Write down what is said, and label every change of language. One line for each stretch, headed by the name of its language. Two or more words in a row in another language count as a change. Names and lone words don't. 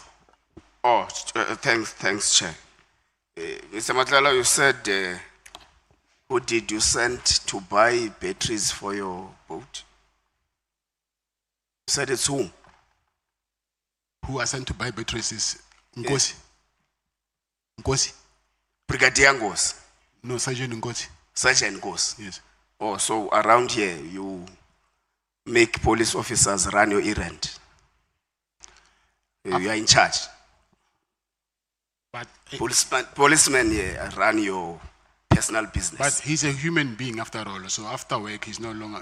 English: Oh, thanks, Chair. Mr. Matlala, you said, who did you send to buy batteries for your boat? You said it's whom? Who are sent to buy batteries is Kgosi. Kgosi? Brigadier Kgosi? No, Sergeant Kgosi. Sergeant Kgosi? Yes. Oh, so around here, you make police officers run your errand. You are in charge. But Policemen here run your personal business. But he's a human being after all, so after work he's no longer...